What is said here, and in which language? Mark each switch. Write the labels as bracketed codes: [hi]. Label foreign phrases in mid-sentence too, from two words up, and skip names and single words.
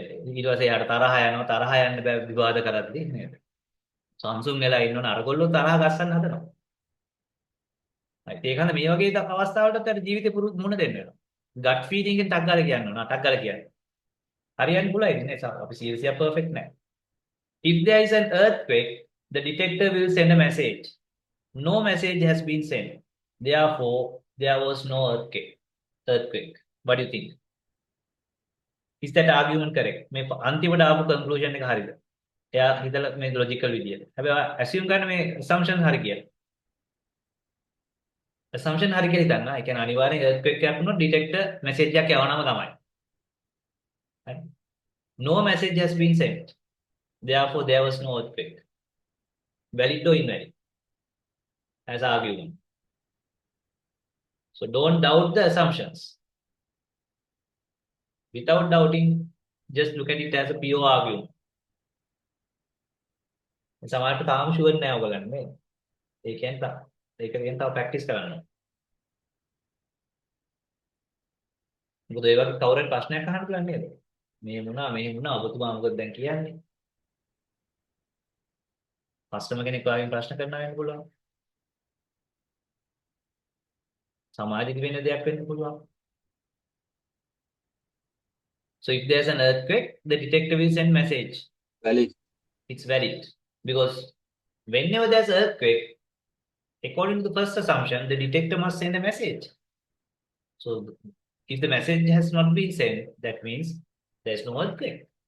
[si] ඊට පස්සේ යාට තරහ යනවා තරහ යන්න බෑ විවාද කරද්දී නේද? සංසුන් වෙලා ඉන්නවනේ අරගොල්ලෝ තරහ ගස්සන්න හදනවා. හරි ඒකන මේ වගේ අවස්ථාවලට අර ජීවිතේ මුණ දෙන්න වෙනවා. [en] gut feeling [si] එකෙන් ටක් ගාලා කියන්න ඕන. ටක් ගාලා කියන්න. හරියන්නේ පුළුවන් නේ අපි [en] serious perfect [si] නෑ. [en] If there is an earthquake, the detector will send a message. No message has been sent. Therefore, there was no earthquake. What do you think? Is that argument correct? [si] මේ අන්තිමට ආපු conclusion එක හරියද? එයා හිතලා මේ logical විදියට. හැබැයි assume ගන්න මේ assumption හරි කියලා. assumption හරි කියලා හිතන්න. ඒ කියන්නේ අනිවාර්යෙන් earthquake එකක් වුණොත් detector message එකක් යවනම තමයි. හරි. [en] No message has been sent. Therefore, there was no earthquake. Valid or invalid? As argument. So don't doubt the assumptions. Without doubting, just look at it as a pure argument. [si] සමහරට තාම ෂුවර් නෑ ඔයගලන් මේ. ඒ කියන්නේ ඒක ගැන තව ප්‍රැක්ටිස් කරන්න. මොකද ඒ වගේ කවුරුත් ප්‍රශ්නයක් අහන්න පුළුවන් නේද? මෙහෙම වුණා ඔබතුමා මොකද දැන් කියන්නේ? කස්ටමර් කෙනෙක් ඔයාගෙන් ප්‍රශ්න කරනවා වෙන්න පුළුවන්. සමාජෙදි වෙන දෙයක් වෙන්න පුළුවන්. [en] So if there's an earthquake, the detector will send message. Valid. It's valid because whenever there's earthquake, according to the first assumption, the detector must send a message. So if the message has not been sent, that means there's no earthquake.